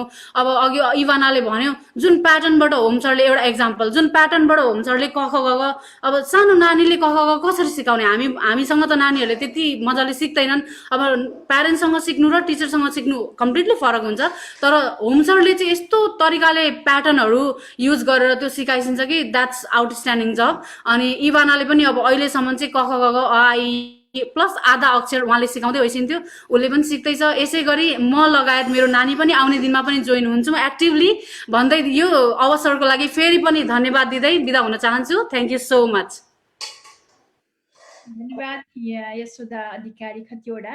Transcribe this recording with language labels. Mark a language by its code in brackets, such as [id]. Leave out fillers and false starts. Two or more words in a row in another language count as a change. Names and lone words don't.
[ne] अब अघि इभानाले भन्यो जुन प्याटर्नबाट होम सरले, एउटा एक्जाम्पल, जुन प्याटर्नबाट होम सरले क ख ग घ, अब सानो नानीले क ख ग कसरी सिकाउने, हामीसँग त नानीहरूले त्यति मजाले सिक्दैनन्। अब प्यारेन्ट्ससँग सिक्नु र टिचरसँग सिक्नु कम्प्लिटली फरक हुन्छ। तर होम सरले चाहिँ यस्तो तरिकाले प्याटर्नहरू युज गरेर त्यो सिकाइसिन्छ कि [en] that's outstanding job. [ne] अनि इभानाले पनि अब अहिलेसम्म चाहिँ क ख ग घ अ आ इ प्लस आधा अक्षर उहाँले सिकाउँदै होइसिन्थ्यो, उसले पनि सिक्दैछ। यसै गरी म लगायत मेरो नानी पनि आउने दिनमा पनि जोइन हुन्छौँ एक्टिभली भन्दै यो अवसरको लागि फेरि पनि धन्यवाद दिँदै बिदा हुन चाहन्छु। [en] thank you so much. [ne] धन्यवाद यशोदा अधिकारी खतिवडा।